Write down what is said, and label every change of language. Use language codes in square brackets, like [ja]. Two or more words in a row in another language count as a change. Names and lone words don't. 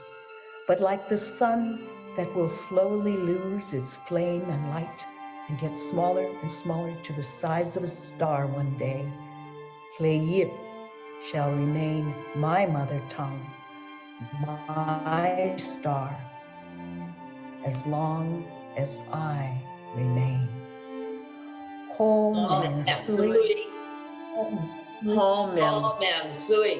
[en] But like the sun that will slowly lose its flame and light and get smaller and smaller to the size of a star one day, Hleyip shall remain my mother tongue, my star, as long as I remain. Ho Myung Sui, Ho mian Ho mian zui.